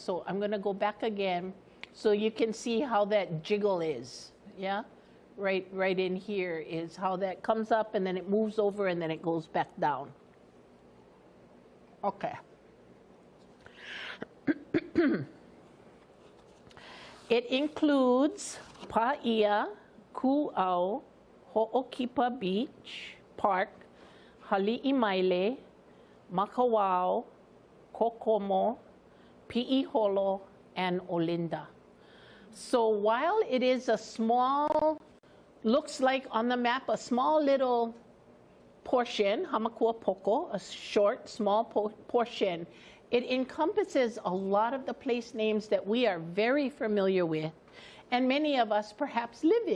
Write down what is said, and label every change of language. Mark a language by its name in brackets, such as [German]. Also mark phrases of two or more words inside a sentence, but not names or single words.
[English] So I'm going to go back again so you can see how that jiggle is. Yeah, right in here is how that comes up and then it moves over and then it goes back down. Okay. It includes Paia, Ku'au, Ho'okipa Beach Park, Hali'imaile, Makawao, Kokomo, Pi'iholo, and Olinda. So while it is a small, looks like on the map, a small little portion, Hāmākuapoko, a short, small portion, it encompasses a lot of the place names that we are very familiar with, and many of us perhaps live in.